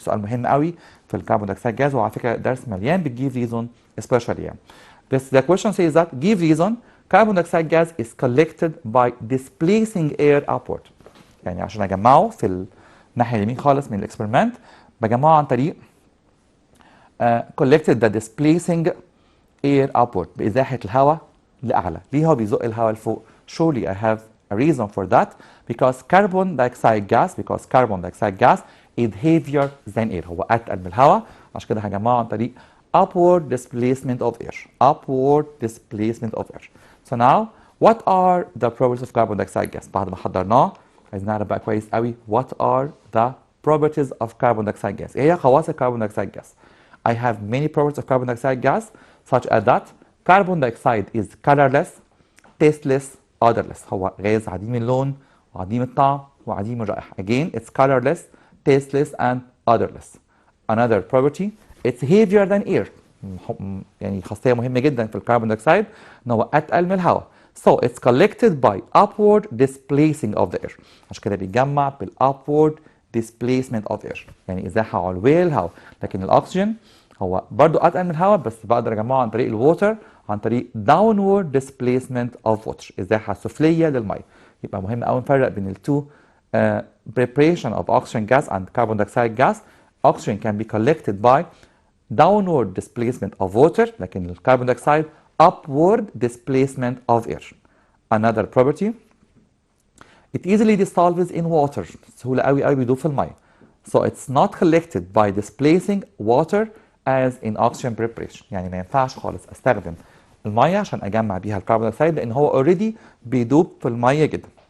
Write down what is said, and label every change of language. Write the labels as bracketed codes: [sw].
[ar] سؤال مهم قوي في الكربون دايوكسيد جاز، وعلى فكرة درس مليان بال [en] give reason especially [ar] يعني. [en] The question says that give reason carbon dioxide gas is collected by displacing air upward. [ar] يعني عشان اجمعه في الناحية اليمين خالص من الاكسبيرمنت بجمعه عن طريق [en] collected the displacing air upward، [ar] بإزاحة الهواء لأعلى. ليه هو بيزق الهواء لفوق؟ [en] Surely I have a reason for that, because carbon dioxide gas is heavier than air. [ar] هو أتقل من الهواء، عشان كده هجمعه عن طريق [en] upward displacement of air. Upward displacement of air. So now what are the properties of carbon dioxide gas؟ [ar] بعد ما حضرناه عايزين نعرف بقى كويس قوي [en] what are the properties of carbon dioxide gas. [ar] إيه هي خواص الكربون [en] dioxide gas؟ I have many properties of carbon dioxide gas such as that carbon dioxide is colorless, tasteless, odorless. [ar] هو غاز عديم اللون وعديم الطعم وعديم الرائحة. [en] Again, it's colorless, tasteless, and odorless. Another property, it's heavier than air. [ar] يعني خاصية مهمة جدا في الكربون دايوكسيد إن هو أتقل من الهواء. [en] So it's collected by upward displacing of the air. [ar] عشان كده بيتجمع بال [en] upward displacement of air. [ar] يعني إزاحة علوية للهواء. لكن الأكسجين هو برضو أتقل من الهواء، بس بقدر أجمعه عن طريق الووتر، عن طريق [en] downward displacement of water، [ar] إزاحة سفلية للمية. يبقى مهم قوي نفرق بين التو [en] preparation of oxygen gas and carbon dioxide gas. Oxygen can be collected by downward displacement of water، [ar] لكن الكربون دايوكسيد [en] upward displacement of air. Another property, it easily dissolves in water. [ar] سهولة قوي قوي بيدوب في المية. [en] So it's not collected by displacing water as in oxygen preparation. [ar] يعني ما ينفعش خالص استخدم المية عشان اجمع بيها الكربون دايوكسيد لان هو already بيدوب في المية جدا.